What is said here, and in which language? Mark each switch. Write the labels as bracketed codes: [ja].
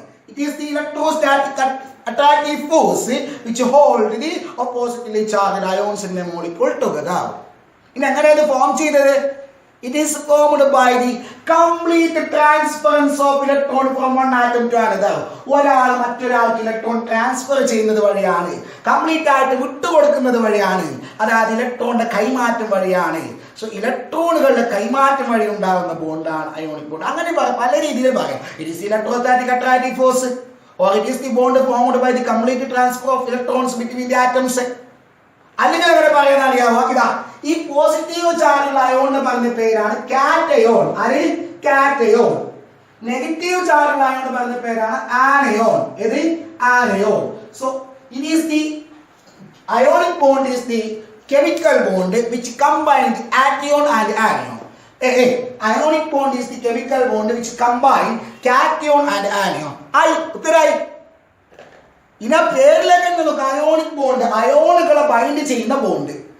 [en] It is the electrostatic attractive force which hold the oppositely charged ions in a molecule together. [ml] ഇനി എങ്ങനെയാണ് form ചെയ്തത്? [en] It is formed by the complete transference of electron from one atom to another. [ml] ഒരാൾ മറ്റൊരാൾക്ക് electron transfer ചെയ്യുന്നത് വഴിയാണ്, complete ആയിട്ട് വിട്ടുകൊടുക്കുന്നത് വഴിയാണ്, അതായത് ഇലക്ട്രോണിന്റെ കൈമാറ്റം വഴിയാണ്. സോ ഇലക്ട്രോണുകളുടെ കൈമാറ്റം വഴി ഉണ്ടാകുന്ന ബോണ്ടാണ് അയോണിക് ബോണ്ട്. അങ്ങനെ പല രീതിയിൽ പറയാം. [en] It is electrostatic attractive force, or it is the bond formed by the complete transfer of electrons between the atoms. [ml] അല്ലെങ്കിൽ അങ്ങനെ പറയാൻ അറിയാമോ? ഇതാ, ഈ പോസിറ്റീവ് ചാർജുള്ള അയോൺ എന്ന് പറഞ്ഞ പേരാണ് കാറ്റയോൺ. ആര്? കാറ്റയോൺ. നെഗറ്റീവ് ചാർജുള്ള അയോൺ എന്ന് പറഞ്ഞ പേരാണ് ആനയോൺ. ഏത്? Anion. [en] So it is the ionic bond is the chemical bond which combines the cation and anion. Ionic bond is the chemical bond which combine cation and anion. [ml] ഉത്തരായി. ഇന പേരിലേക്ക് നോക്കുക, ionic bond, അയോണുകളെ bind ചെയ്യുന്ന bond.